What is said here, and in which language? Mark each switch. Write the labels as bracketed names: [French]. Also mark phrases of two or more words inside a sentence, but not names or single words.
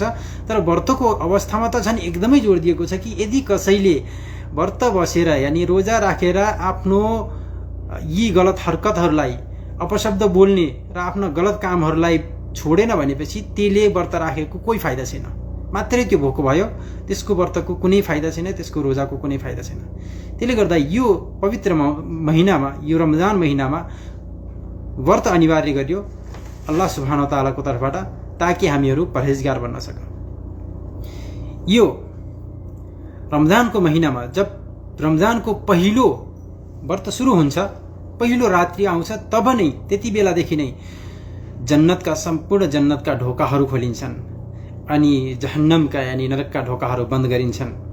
[Nepali] तर व्रतको अवस्थामा त झन् एकदमै जोड दिएको छ कि यदि कसैले व्रत बसेर यानि रोजा राखेर आफ्नो यी गलत हरकतहरूलाई, अपशब्द बोल्ने र आफ्ना गलत कामहरूलाई छोडेन भनेपछि त्यसले व्रत राखेको कोही फाइदा छैन। मात्रै त्यो भोको भयो, त्यसको व्रतको कुनै फाइदा छैन, त्यसको रोजाको कुनै फाइदा छैन। त्यसले गर्दा यो पवित्र महिनामा, यो रमजान महिनामा व्रत अनिवार्य गरियो [Arabic] الله سبحانه وتعالى [Nepali] तर्फबाट, ताकि हामीहरू परहेजगार बन्न सकौँ। यो रमजानको महिनामा जब रमजानको पहिलो व्रत सुरु हुन्छ, पहिलो रात्रि आउँछ, तब नै त्यति बेलादेखि नै जन्नतका सम्पूर्ण जन्नतका ढोकाहरू खोलिन्छन् अनि जहन्नमका यानी नरकका ढोकाहरू बन्द गरिन्छन्।